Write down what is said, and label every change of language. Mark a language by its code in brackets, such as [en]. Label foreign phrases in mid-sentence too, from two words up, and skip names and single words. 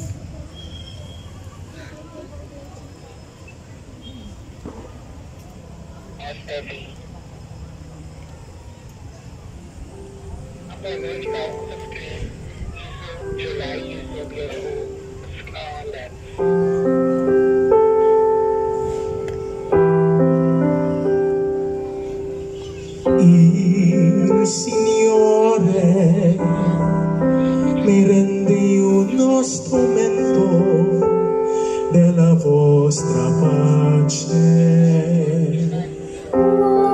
[en] Steady. [tl] Ako na ikaw sa screen. July, yung lens. [it] Il Signore mi rende uno strumento della vostra pace.